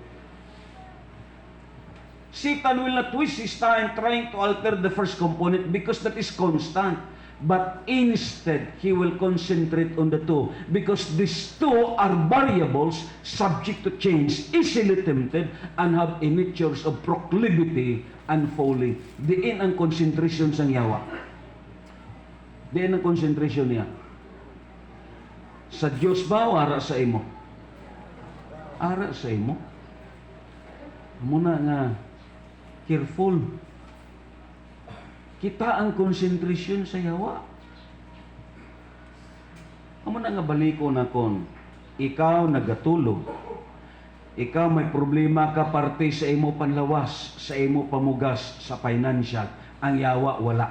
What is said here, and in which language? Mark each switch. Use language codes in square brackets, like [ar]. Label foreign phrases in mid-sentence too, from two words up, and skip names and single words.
[en] Satan will not waste his time trying to alter the first component because that is constant. But instead, he will concentrate on the two because these two are variables subject to change, easily tempted, and have a natures of proclivity and folly. [hil] Diin ang concentration sang yawa. Diin ang concentration niya. Sa Diyos ba o ara sa imo? Ara sa imo. Muna nga, careful. Kita ang concentration sa yawa. Amo na nga baliko na kon, ikaw nagatulog, ikaw may problema ka parte sa imo panlawas, sa imo pamugas, sa financial, ang yawa wala.